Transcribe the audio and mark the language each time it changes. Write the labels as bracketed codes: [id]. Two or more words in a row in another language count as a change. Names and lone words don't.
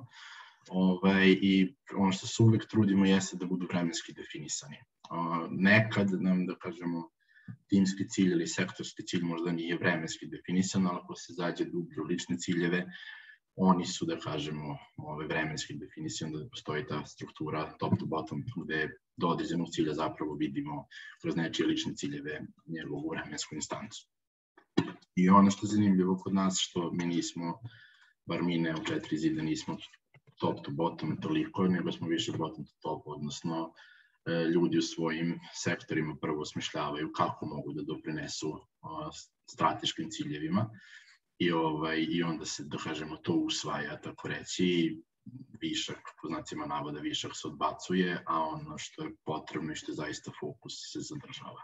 [sr] I ono što se uvek trudimo jeste da budu vremenski definisani. Nekad nam, da kažemo, timski cilj ili sektorski cilj možda nije vremenski definisan, ali ako se zađe dublje u lične ciljeve, oni su, da kažemo, vremenski definisani, da postoji ta struktura [en] top to bottom, [sr] gde do određenog cilja zapravo vidimo kroz nečije lične ciljeve njegovu vremensku instancu. I ono što je zanimljivo kod nas, što mi nismo, bar mi ne u 4 zida nismo [en] top to bottom [sr] toliko, nego smo više [en] bottom to top, [sr] odnosno ljudi u svojim sektorima prvo osmišljavaju kako mogu da doprinesu strateškim ciljevima i onda se, da kažemo, to usvaja, tako reći, višak, po znacima navoda, višak se odbacuje, a ono što je potrebno i što je zaista fokus se zadržava.